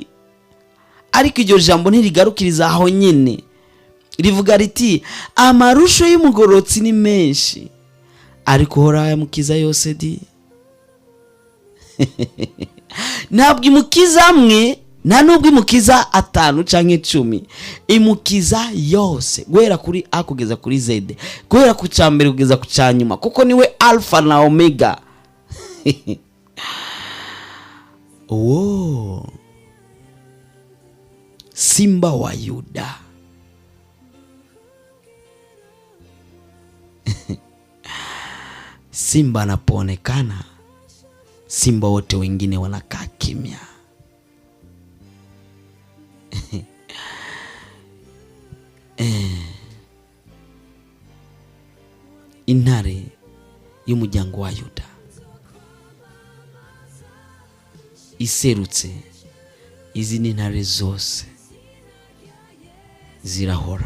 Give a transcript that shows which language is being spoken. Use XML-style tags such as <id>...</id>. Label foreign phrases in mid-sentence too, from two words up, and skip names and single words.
<rn>Ariko iryo jambo ntirigarukiriza aho nyene, rivuga riti amarusho y'umugororotsi ni menshi ariko hora yamukiza yose di. Ntabwo imukiza amwe, nta nubwo imukiza 5 canke 10, imukiza yose guhera kuri A kugeza kuri Z, guhera ku cyambere kugeza ku cyanyuma, kuko niwe Alpha na Omega.</rn> <sw>Oh, Simba wa Yuda. Simba anapoonekana, simba wote wengine wanakaa kimya.</sw> <rn>Intare y'umuryango wa Yuda iserutse, izi ni intare zose zirahora.</rn>